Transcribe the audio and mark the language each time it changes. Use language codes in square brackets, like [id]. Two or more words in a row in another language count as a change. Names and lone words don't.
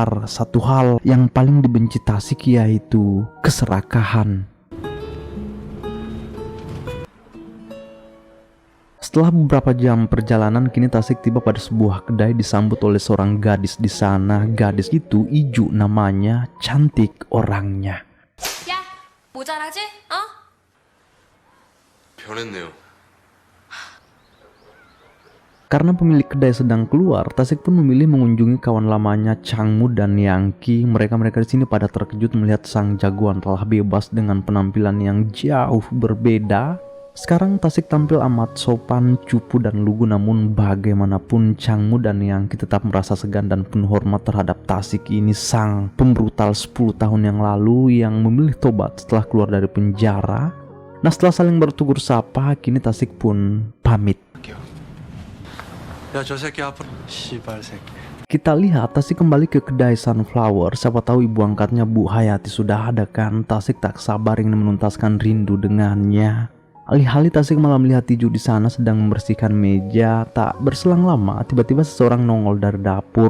[id] Satu hal yang paling dibenci Tasik yaitu keserakahan. Setelah beberapa jam perjalanan, kini Tasik tiba pada sebuah kedai disambut oleh seorang gadis di sana. Gadis itu Iju namanya, cantik orangnya. [ko] 모자라지? 변했네요. [id] Karena pemilik kedai sedang keluar, Tasik pun memilih mengunjungi kawan lamanya Changmu dan Yangki. Mereka di sini pada terkejut melihat sang jagoan telah bebas dengan penampilan yang jauh berbeda. Sekarang Tasik tampil amat sopan, cupu dan lugu, namun bagaimanapun Changmu dan Yangki tetap merasa segan dan penuh hormat terhadap Tasik ini, sang pembrutal 10 tahun yang lalu yang memilih tobat setelah keluar dari penjara. Nah, setelah saling bertugur sapa, kini Tasik pun pamit. [ko] 야, 저 새끼 앞으로 씨발 새끼. [id] Kita lihat Tasik kembali ke kedai Sunflower. Siapa tahu ibu angkatnya Bu Hayati sudah ada kan. Tasik tak sabar ingin menuntaskan rindu dengannya. Alih-alih Tasik malah melihat Iju di sana sedang membersihkan meja. Tak berselang lama, tiba-tiba seseorang nongol dari dapur.